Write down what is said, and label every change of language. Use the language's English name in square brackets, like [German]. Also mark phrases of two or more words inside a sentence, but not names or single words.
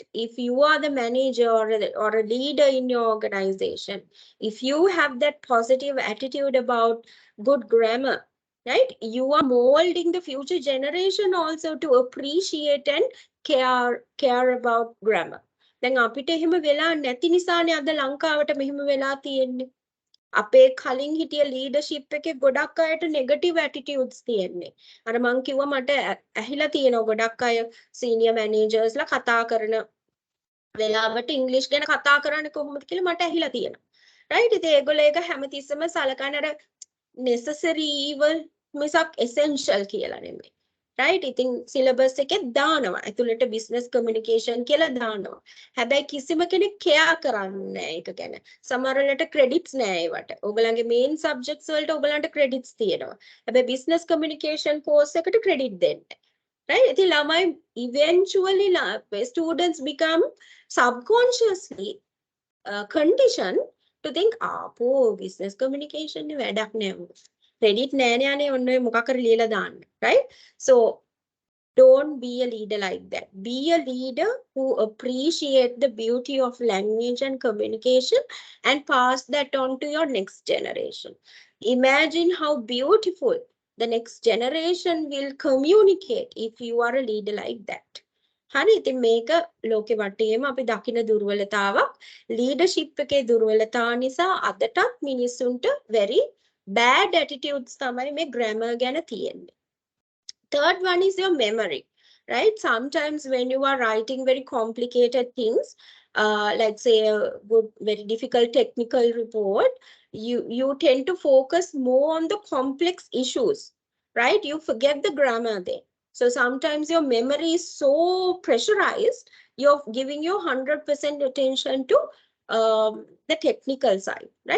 [English] If you are the manager or a leader in your organization, if you have that positive attitude about good grammar, right? You are molding the future generation also to appreciate and care about grammar. [Sinhala] දැන් අපිට එහෙම වෙලා නැති නිසානේ අද ලංකාවට මෙහෙම වෙලා තියෙන්නේ. අපේ කලින් හිටිය ලීඩර්ෂිප් එකේ ගොඩක් අයට [English] negative attitudes [Sinhala] තියෙන්නේ. අර මං කිව්වා මට ඇහිලා තියෙනවා ගොඩක් අය [English] senior managers [Sinhala] කතා කරන වෙලාවට ඉංග්‍රීසි ගැන කතා කරන්නේ කොහොමද කියලා මට ඇහිලා තියෙනවා. රයිට්? ඉතින් ඒගොල්ලෝ ඒක හැමතිස්සෙම සලකන අර [English] necessary evil [Sinhala] මිසක් essential කියලා නෙමෙයි. right? ඉතින් සිලබස් එකේ දානවා. ඇතුළට [English] business communication [Sinhala] කියලා දානවා. හැබැයි කිසිම කෙනෙක් කෙයා කරන්නේ නැහැ ඒක ගැන. සමහර වෙලට credits නැහැ ඒවට. ඔයගලගේ [English] main subjects [Sinhala] වලට ඔයගලන්ට credits තියෙනවා. හැබැයි [English] business communication course [Sinhala] එකට credit දෙන්නේ. right? ඉතින් ළමයි [English] eventually students become subconsciously conditioned to think business communication [Sinhala] නේ වැඩක් නෑ. credit නෑනේ අනේ ඔන්න ඔය මොකක් හරි ලියලා දාන්න. right? [English] So don't be a leader like that. Be a leader who appreciate the beauty of language and communication and pass that on to your next generation. Imagine how beautiful the next generation will communicate if you are a leader like that. [Sinhala] හරි ඉතින් මේක ලෝකෙ වටේම අපි දකින දුර්වලතාවක් ලීඩර්ෂිප් එකේ දුර්වලතාව නිසා අදටත් මිනිස්සුන්ට [English] very bad attitudes [Sinhala] තමයි මේ grammar ගැන තියෙන්නේ. [English] Third one is your memory, right? Sometimes when you are writing very complicated things, let's say a very difficult technical report, you tend to focus more on the complex issues, right? You forget the grammar there. So sometimes your memory is so pressurized, you're giving your 100% attention to the technical side, right?